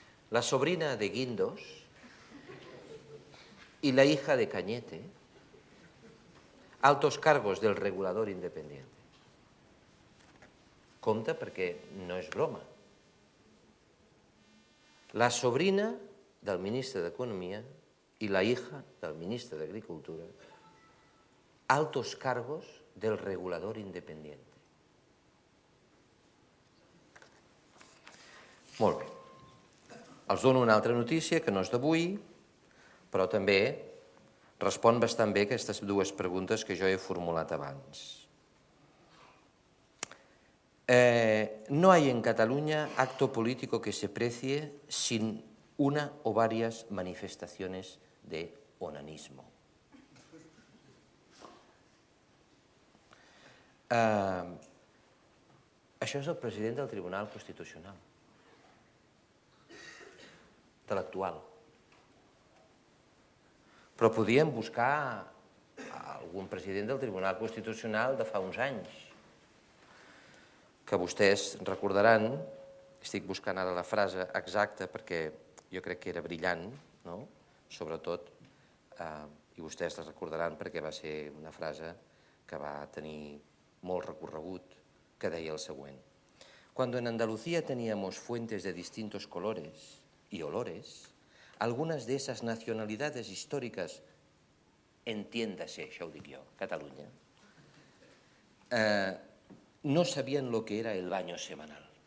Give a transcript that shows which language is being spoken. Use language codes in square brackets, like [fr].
[es] La sobrina de Guindos y la hija de Cañete, altos cargos del regulador independiente. [ca] Compte perquè no és broma. [es] La sobrina del [ca] ministre d'Economia [es] y la hija del [ca] ministre d'Agricultura, [es] altos cargos del regulador independiente. [ca] Molt bé. Els dono una altra notícia que no és d'avui, però també respon bastant bé aquestes dues preguntes que jo he formulat abans. [es] No hay en Cataluña acto político que se precie sin una o varias manifestaciones de onanismo. [ca] Això és el president del Tribunal Constitucional, de l'actual. Però podíem buscar algun president del Tribunal Constitucional de fa uns anys, que vostès recordaran, estic buscant ara la frase exacta perquè jo crec que era brillant, no? Sobretot, i vostès la recordaran perquè va ser una frase que va tenir molt recorregut, que deia el següent. [es] Cuando en Andalucía teníamos fuentes de distintos colores y olores, algunas de esas nacionalidades históricas, entiéndase, [ca] això ho dic jo, [es] Catalunya, no sabían lo que era el baño semanal.